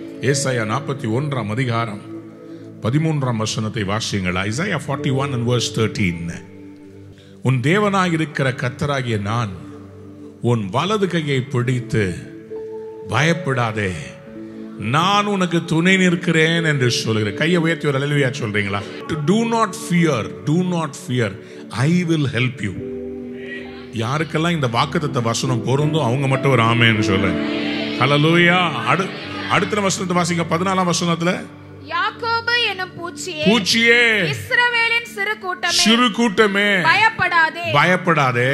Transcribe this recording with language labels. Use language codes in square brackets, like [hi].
[ta] ஏசாயா 41:13 வாசியுங்கள். ஐசாயா 41:13. உன் தேவனாய் இருக்கிற கர்த்தராகிய நான் உன் வலது கையை பிடித்து பயப்படாதே, நான் உனக்கு துணை நிற்கிறேன் என்று சொல்கிறேன். கையை உயர்த்தி ஒரு அல்லேலூயா சொல்றீங்களா? [en] Do not fear, do not fear, I will help you. [ta] யாருக்கெல்லாம் இந்த வாக்குத்தத்த வசனம் பொருந்தும் அவங்க மட்டும் ஒரு ஆமென் சொல்லுங்க. ஹல்லேலூயா. அடுத்த வசனத்தை வாசிங்க. 14ஆம் வசனத்துல, யாக்கோபு எனும் பூச்சியே, இஸ்ரவேலின் சிறு கூட்டமே, சிறு கூட்டமே, பயப்படாதே, பயப்படாதே,